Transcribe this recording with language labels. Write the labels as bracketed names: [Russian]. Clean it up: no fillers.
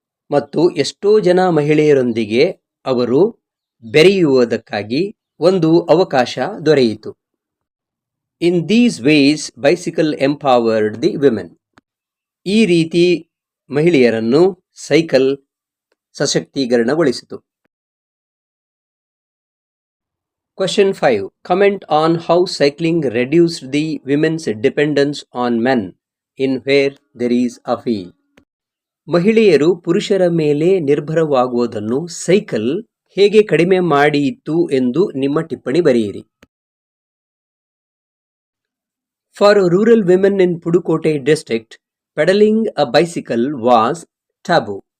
[Kannada] ಮತ್ತು ಎಷ್ಟೋ ಜನ ಮಹಿಳೆಯರೊಂದಿಗೆ ಅವರು ಬೆರೆಯುವುದಕ್ಕಾಗಿ ಒಂದು ಅವಕಾಶ ದೊರೆಯಿತು. [English] In these ways bicycle empowered the women. [Kannada] ಈ ರೀತಿ ಮಹಿಳೆಯರನ್ನು cycle ಸಶಕ್ತೀಕರಣಗೊಳಿಸಿತು. [English] Question 5. Comment on how cycling reduced the women's dependence on men in Where There Is a Wheel. [Kannada] ಮಹಿಳೆಯರು ಪುರುಷರ ಮೇಲೆ ನಿರ್ಭರವಾಗುವುದನ್ನು ಸೈಕಲ್ ಹೇಗೆ ಕಡಿಮೆ ಮಾಡಿಯಿತು ಎಂದು ನಿಮ್ಮ ಟಿಪ್ಪಣಿ ಬರೆಯಿರಿ. [English] For rural women in Pudukkottai district, pedalling a bicycle was taboo.